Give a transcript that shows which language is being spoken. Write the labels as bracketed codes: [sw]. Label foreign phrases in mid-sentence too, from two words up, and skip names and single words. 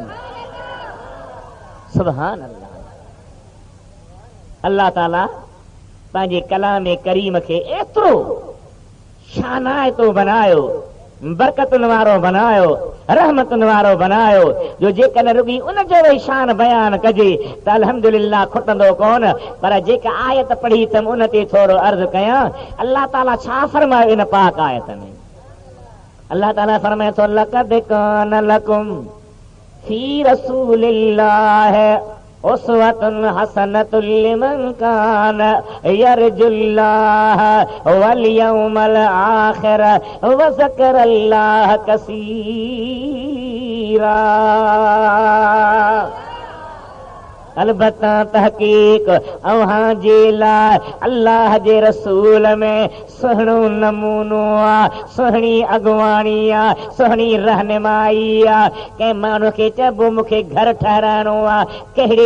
[ar] سبحان الله [sd] अल्लाह ताला पंहिंजे कलाम करीम खे एतिरो शानाइतो बनायो बरकतुनि वारो बनायो रहमतुनि वारो बनायो जो जेकॾहिं रुॻी उनजो वरी शान बयान कजे त अल्हम्दुलिल्लाह खुटंदो कोन पर जेका आयत पढ़ी अथमि उन ते थोरो अर्ज़ु कयां अल्लाह ताला छा फरमायो इन पाक आयत में अल्लाह ताला फरमाए थो [ar] لقد كان لكم في رسول الله أسوة حسنة لمن كان يرجو الله واليوم الآخر وذكر الله كثيرا [sd] अलबत्ता तहकीक अव्हां जे लाइ अल्लाह जे रसूल में सुहिणो नमूनो आहे सुहिणी अॻुवाणी आहे सुहिणी रहनुमाई आहे कंहिं माण्हू खे चइबो मूंखे घर ठहिराइणो आहे कहिड़े